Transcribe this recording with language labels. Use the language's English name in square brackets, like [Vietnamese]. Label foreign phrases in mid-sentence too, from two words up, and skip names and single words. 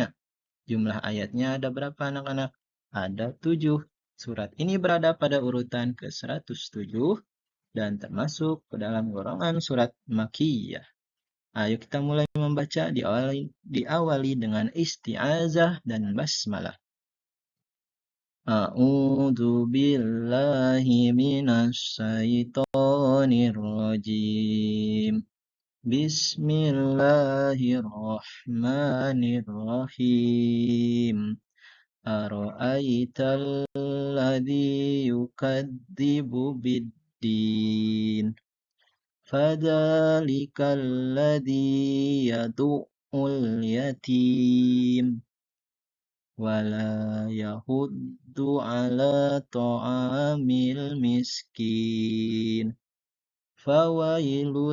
[Indonesian] Jumlah ayatnya ada berapa anak-anak? Ada 7. Surat ini berada pada urutan ke-107 dan termasuk ke dalam golongan surat Makkiyah. Ayo kita mulai membaca, diawali dengan isti'azah dan basmalah. [Arabic] أعوذ بالله من الشيطان الرجيم. بسم الله الرحمن الرحيم. أرأيت الذي يكذب بالدين. فذلك الذي يدعو اليتيم ولا يحض على طعام المسكين فويل